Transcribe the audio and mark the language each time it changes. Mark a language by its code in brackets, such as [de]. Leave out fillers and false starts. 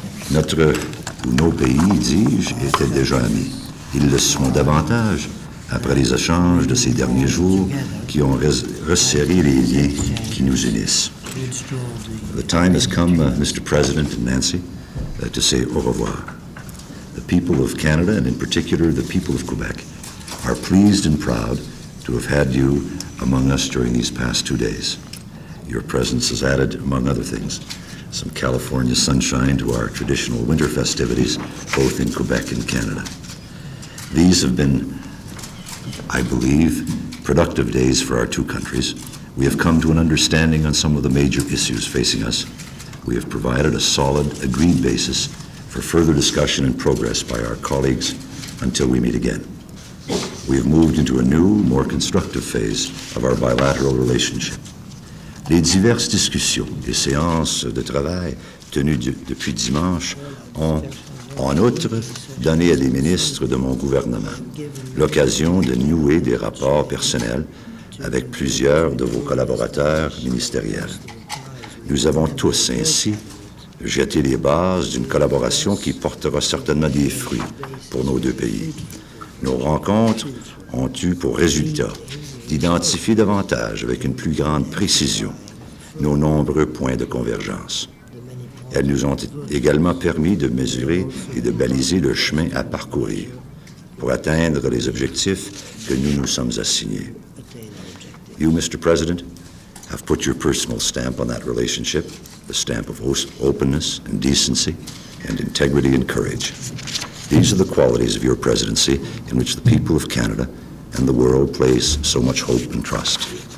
[fr] Notre ou nos pays, dis-je, étaient déjà amis. Ils le sont davantage après les échanges de ces derniers jours qui ont resserré les liens qui nous unissent. [en] The time has come, Mr. President and Nancy, to say au revoir. The people of Canada, and in particular the people of Quebec, are pleased and proud to have had you among us during these past 2 days. Your presence has added, among other things, some California sunshine to our traditional winter festivities, both in Quebec and Canada. These have been, I believe, productive days for our two countries. We have come to an understanding on some of the major issues facing us. We have provided a solid, agreed basis for further discussion and progress by our colleagues until we meet again. We have moved into a new, more constructive phase of our bilateral relationship. [fr] Les diverses discussions et séances de travail tenues depuis dimanche ont, en outre, donné à des ministres de mon gouvernement l'occasion de nouer des rapports personnels avec plusieurs de vos collaborateurs ministériels. Nous avons tous ainsi jeté les bases d'une collaboration qui portera certainement des fruits pour nos deux pays. Nos rencontres ont eu pour résultat d'identifier davantage, avec une plus grande précision, nos nombreux points de convergence. Elles nous ont également permis de mesurer et de baliser le chemin à parcourir pour atteindre les objectifs que nous nous sommes assignés. [en] You, Mr. President, have put your personal stamp on that relationship, the stamp of openness and decency and integrity and courage. These are the qualities of your presidency in which the people of Canada and the world place so much hope and trust.